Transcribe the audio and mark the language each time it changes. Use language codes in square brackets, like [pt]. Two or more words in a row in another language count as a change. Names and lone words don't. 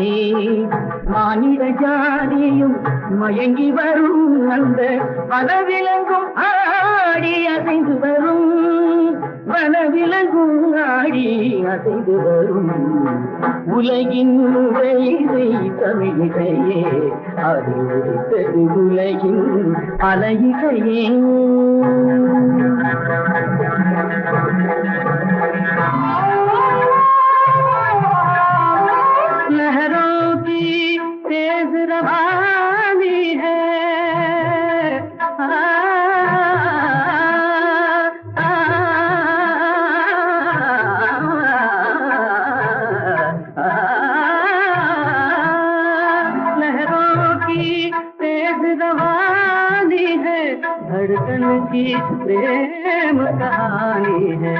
[ta] மானிட ஜாதியும் மயங்கி வரும் அந்த வனவிலங்கும் ஆடி அசைந்து வரும், வனவிலங்கும் ஆடி அசைந்து வரும். உலகின் முதலிசை தமிழிசையே, அது முடித்தது உலகின் அலையிசையே. [hi] लहरों की तेज रवानी है, लहरों की तेज रवानी है, धड़कन की प्रेम कहानी है।